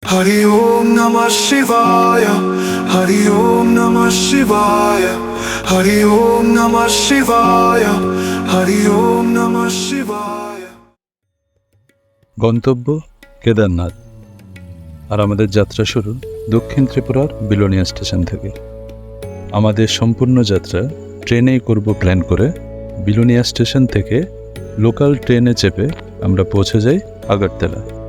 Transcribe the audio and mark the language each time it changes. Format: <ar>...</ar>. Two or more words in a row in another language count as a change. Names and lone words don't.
<sa>हरि ॐ नमः शिवाय, हरि ॐ नमः शिवाय, हरि ॐ नमः शिवाय, हरि ॐ नमः शिवाय.</sa> <bn>গন্তব্য কেদারনাথ। আর আমাদের যাত্রা শুরু দক্ষিণ ত্রিপুরার বিলোনিয়া স্টেশন থেকে। আমাদের সম্পূর্ণ যাত্রা ট্রেনেই করব প্ল্যান করে বিলোনিয়া স্টেশন থেকে লোকাল ট্রেনে চেপে আমরা পৌঁছে যাই আগরতলা।</bn>